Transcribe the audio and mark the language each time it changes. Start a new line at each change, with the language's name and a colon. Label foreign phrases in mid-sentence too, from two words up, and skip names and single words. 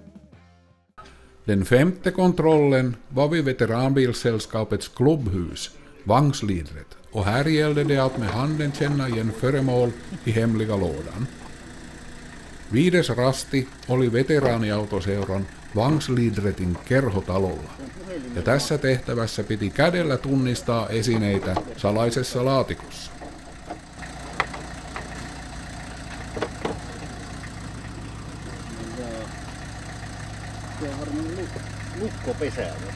Swedish: Den femte kontrollen var vid Veteranbilsällskapets klubbhus Vagnslidret, och här gällde det att med handen känna igen föremål i hemliga lådan.
Finnish: Viides rasti oli veteraaniautoseuran Vangslidretin kerhotalolla, ja tässä tehtävässä piti kädellä tunnistaa esineitä salaisessa laatikossa. Lukkopesä.